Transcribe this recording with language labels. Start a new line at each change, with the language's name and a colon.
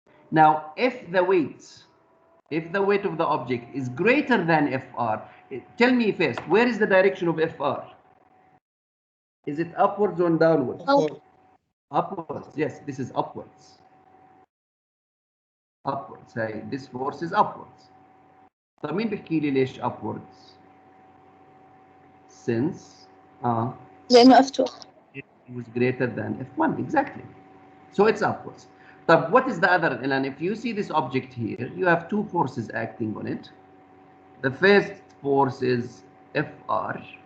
English: Now, if the weight of the object is greater than Fr, tell me first, where is the direction of Fr? Is it upwards or downwards? Upward. Upwards, yes, this is upwards. Upwards, hey, this force is upwards.
Arabic: طب مين بيحكي لي ليش upwards?
English: Since
Arabic: لأنه F2.
English: it was greater than F1, exactly. So it's upwards. But what is the other? And if you see this object here, you have two forces acting on it. The first force is Fr.